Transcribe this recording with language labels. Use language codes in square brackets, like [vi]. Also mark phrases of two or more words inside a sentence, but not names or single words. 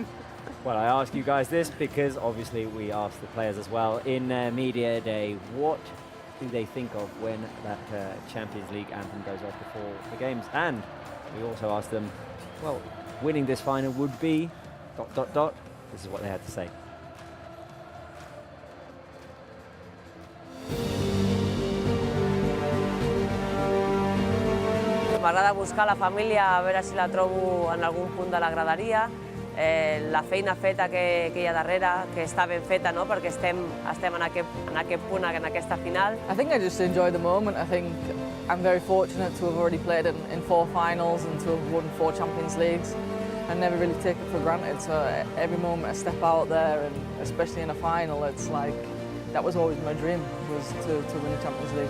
[en] Well, I ask you guys this because obviously we asked the players as well in Media Day. What do they think of when that Champions League anthem goes off before the games? And we also asked them, well, winning this final would be ... This is what they had to say. [ca] M'agrada buscar la família, a veure si la trobo en algun punt de la graderia. La feina feta que hi ha darrere, que està ben feta, no? Perquè estem en aquest punt, en aquesta final. [en] I think I just enjoy the moment. I think I'm very fortunate to have already played in 4 finals and to have won 4 Champions Leagues. I never really take it for granted, so every moment I step out there, and especially in a final, it's like, that was always my dream, was to win the Champions League.